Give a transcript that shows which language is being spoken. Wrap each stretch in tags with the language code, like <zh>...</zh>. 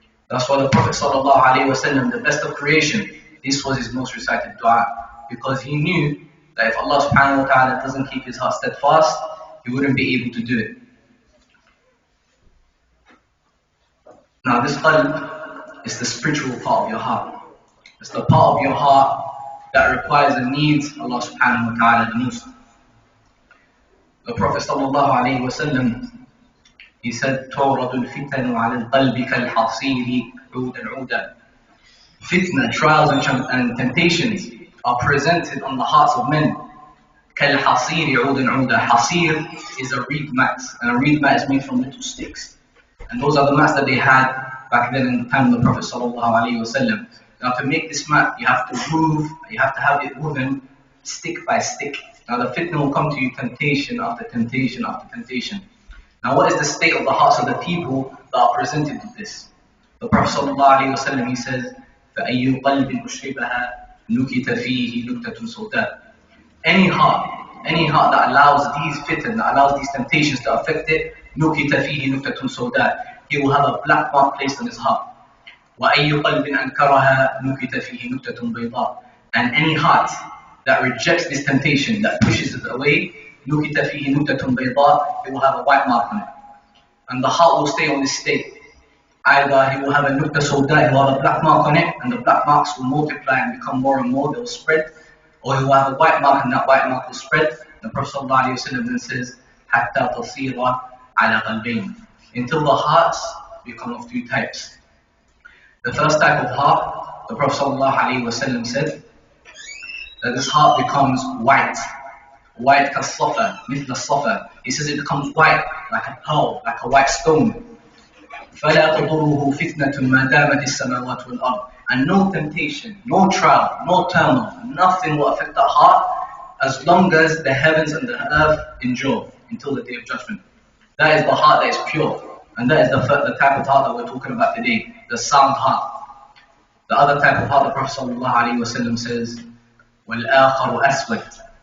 <en>That's why the Prophet ﷺ, the best of creation, this was his most recited dua, because he knew that if Allah subhanahu wa ta'ala doesn't keep his heart steadfast, he wouldn't be able to do it. Now this qalb is the spiritual part of your heart. It's the part of your heart that requires and needs Allah subhanahu wa ta'ala the most.</en> <ar>The Prophet ﷺ,</ar> <en>he said,</en> <ar>تُعْرَضُ الْفِتَنُ عَلَى الْقَلْبِ كَالْحَصِيرِ عُودًا عُودًا.</ar> <en>Fitna, trials and temptations are presented on the hearts of men.</en> <ar>كَالْحَصِيرِ عُودًا عُودًا.</ar> <en>Hasir is a reed mat, and a reed mat is made from little sticks. And those are the mats that they had back then in the time of the Prophet ﷺ. Now to make this mat, you have to have it woven stick by stick. Now the fitna will come to you temptation after temptation after temptation. Now what is the state of the hearts of the people that are presented with this?</en> <ar>The Prophet ﷺ,</ar> <en>he says,</en> <ar>فَأَيُّ قَلْبٍ أُشْرِبَهَا نُكِتَ فِيهِ نُكْتَةٌ سَوْدَاء.</ar> <en>Any heart that allows these fitna, that allows these temptations to affect it,</en> <ar>نُكِتَ فِيهِ نُكْتَةٌ سَوْدَاء.</ar> <en>He will have a black mark placed on his heart.</en> <ar>وَأَيُّ قَلْبٍ أَنْكَرَهَا نُكِتَ فِيهِ نُكْتَةٌ بَيْضَاء.</ar> <en>And any heart that rejects this temptation, that pushes it away,</en> <ar>نُكِتَ فِيهِ نُكْتَةٌ بَيْضَاء,</ar> <en>it will have a white mark on it. And the heart will stay on this state. Either he will have a</en> <ar>nukta sawda,</ar> <en>he will have a black mark on it, and the black marks will multiply and become more and more, they will spread. Or he will have a white mark, and that white mark will spread. The Prophet ﷺ then says,</en> <ar>حَتَّى تَصِيرَ عَلَى قَلْبَيْنِ.</ar> <en>Until the hearts become of two types. The first type of heart, the Prophet ﷺ said, that this heart becomes white. white</en> <ar>كالصفا مثل الصفا.</ar> <en>He says it becomes white like a pearl, like a white stone.</en> <ar>فلا تضره فتنة ما دامت السماوات والأرض.</ar> <en>And no temptation, no trial, no turmoil, nothing will affect the heart as long as the heavens and the earth endure until the day of judgment. That is the heart that is pure. And that is the type of heart that we're talking about today, the sound heart. The other type of heart, the Prophet ﷺ says,</en> <ar>وَالْآخَرُ أَسْوَدْ.</ar>